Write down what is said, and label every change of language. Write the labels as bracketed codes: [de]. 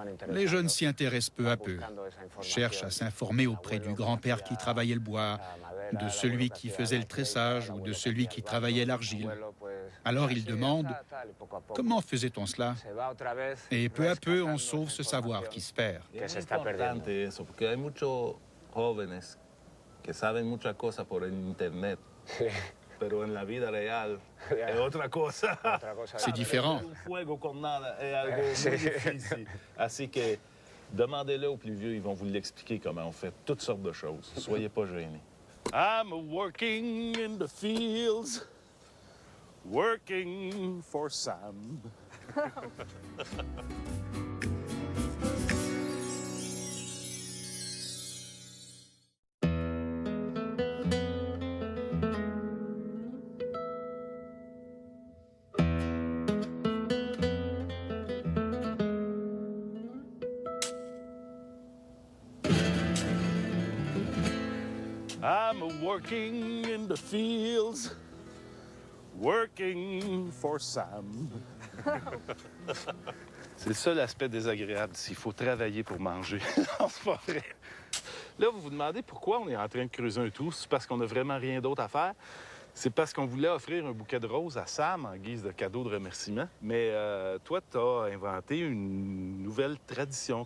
[fr] Les jeunes s'y intéressent peu à peu, cherchent à s'informer auprès du grand-père qui travaillait le bois, de celui qui faisait le tressage ou de celui qui travaillait l'argile. Alors ils demandent « Comment faisait-on cela ?» Et peu à peu, on sauve ce savoir qui se perd. C'est important [es] eso, porque hay muchos jóvenes que saben muchas cosas por el internet. Pero en la vida real es otra cosa. [fr] C'est différent. [es] Un fuego con nada es algo muy difícil. Así que [fr] demandez-le aux plus vieux, ils vont vous l'expliquer comment on fait toutes sortes de choses. Soyez pas gênés. [en] I'm working in the fields, working for Sam. I'm working in the fields, working for Sam. [fr] C'est le seul aspect désagréable d'ici. Il faut travailler pour manger. Non, c'est pas vrai. Là, vous vous demandez pourquoi on est en train de creuser un trou. C'est parce qu'on n'a vraiment rien d'autre à faire. C'est parce qu'on voulait offrir un bouquet de roses à Sam en guise de cadeau de remerciement. Mais toi, tu as inventé une nouvelle tradition.